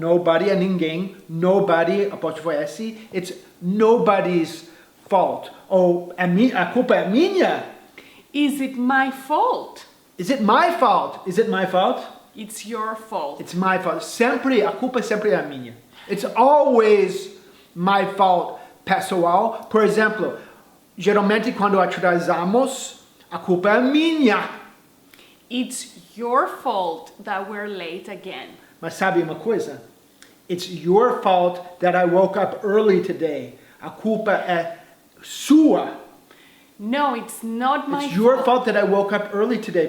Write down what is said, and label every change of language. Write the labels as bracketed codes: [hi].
[pt] Nobody é ninguém. Nobody, apóstrofo S. [en] It's nobody's fault. [pt] Ou a culpa é minha. [en] Is it my fault? Is it my fault? Is it my fault? It's your fault. It's my fault. [pt] Sempre, a culpa sempre é minha. [en] It's always my fault, pessoal. [pt] Por exemplo, geralmente quando atrasamos, a culpa é minha. [en] It's your fault that we're late again. [pt] Mas sabe uma coisa? [en] It's your fault that I woke up early today. [pt] A culpa é sua. [en] No, it's not my It's your fault. fault that I woke up early today.